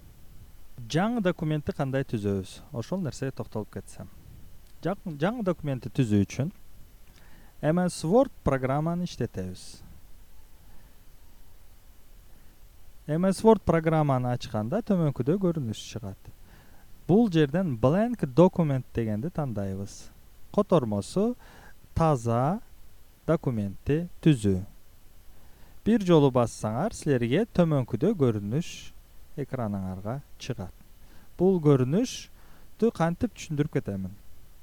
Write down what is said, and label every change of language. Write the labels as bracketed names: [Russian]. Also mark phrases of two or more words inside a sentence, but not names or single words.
[Kyrgyz] Жаңы документти кандай түзөбүз? Ошол нерсеге токтолуп кетсем. Жаңы документти түзүү үчүн MS Word программаны иштетебиз. MS Word программаны ачканда төмөнкүдөй көрүнүш чыгат. Бул жерден [English] blank document [Kyrgyz] дегенди тандайбыз. Котормосу таза документти түзүү. Бир жолу бассаңар, силерге төмөнкүдөй көрүнүш экраныңарга чыгат. Бул көрүнүштү кантип түшүндүрүп кетемин.